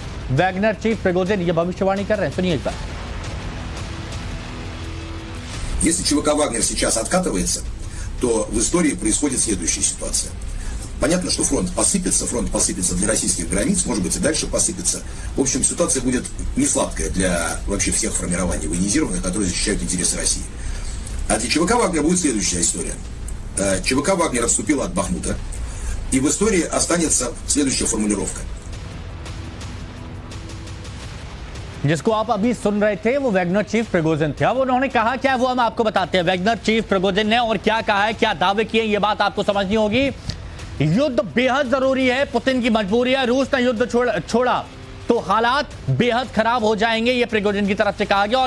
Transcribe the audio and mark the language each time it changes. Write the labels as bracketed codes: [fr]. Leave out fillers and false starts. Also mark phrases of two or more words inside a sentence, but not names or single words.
[hi] वैगनर चीफ प्रिगोजिन ये भविष्यवाणी कर रहे हैं, सुनिए एक बार। [ru] Если ЧВК «Вагнер» сейчас откатывается, то в истории происходит следующая ситуация. Понятно, что фронт посыпется для российских границ, может быть и дальше посыпется. В общем, ситуация будет не сладкая для вообще всех формирований военизированных, которые защищают интересы России. А для ЧВК «Вагнер» будет следующая история. ЧВК «Вагнер» отступила от Бахмута, и в истории останется следующая формулировка. [hi] जिसको आप अभी सुन रहे थे वो वैगनर चीफ प्रिगोजिन थे। अब उन्होंने कहा क्या वो हम आपको बताते हैं। वैगनर चीफ प्रिगोजिन ने और क्या कहा है, क्या दावे किए, ये बात आपको समझनी होगी। युद्ध बेहद जरूरी है, पुतिन की मजबूरी है। रूस ने युद्ध छोड़ा तो हालात बेहद खराब हो जाएंगे, ये प्रिगोजिन की तरफ से कहा गया।